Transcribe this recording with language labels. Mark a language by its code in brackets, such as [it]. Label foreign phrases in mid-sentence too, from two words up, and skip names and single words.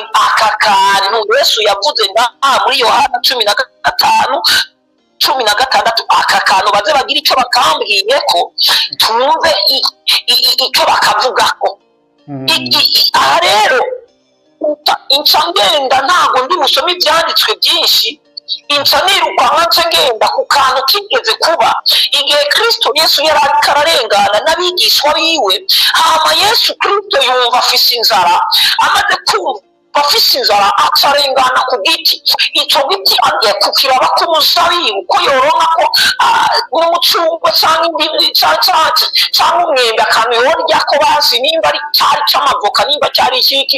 [rn] Aka kantu Yesu yavuze muri Yohana 15:16, aka kantu baze bagira icyo bakambwiye ko tumve icyo bakavugako. Aha rero inca ngenda, ntabwo ndi busome ibyanditswe byinshi, inca niruka nkaca ngenda ku kantu kigeze kuba igihe Kristo Yesu yari ariko ararengana n'abigishwa biwe. Hama Yesu Kristo yumva afise inzara, amaze kumva afise inzara acarengana ku giti. Icyo giti agiye kukiraba k'umuzabibu ko yoronka ko n'umucungwe cyangwa indimu cyangwa umwembe akantu yorya ko bazi nimba ari cyari cy'amavoka, nimba cyari ikiki.